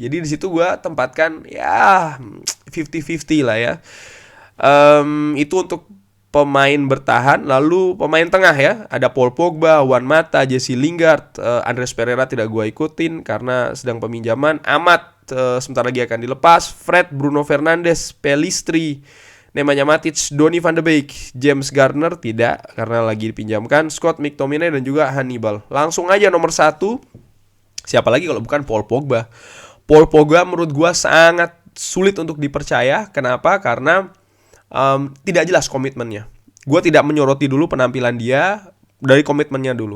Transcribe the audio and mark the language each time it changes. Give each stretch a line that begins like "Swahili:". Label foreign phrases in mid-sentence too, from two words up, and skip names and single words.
Indonesian: Jadi di situ gue tempatkan ya 50-50 lah ya. Itu untuk pemain bertahan. Lalu pemain tengah ya, ada Paul Pogba, Juan Mata, Jesse Lingard, Andreas Pereira tidak gue ikutin karena sedang peminjaman. Amat sebentar lagi akan dilepas. Fred, Bruno Fernandes, Pellistri, Nemanja Matic, Donny van de Beek, James Garner tidak karena lagi dipinjamkan, Scott McTominay dan juga Hannibal. Langsung aja nomor 1, siapa lagi kalau bukan Paul Pogba. Paul Pogba menurut gue sangat sulit untuk dipercaya. Kenapa? Karena tidak jelas komitmennya. Gue tidak menyoroti dulu penampilan dia, dari komitmennya dulu.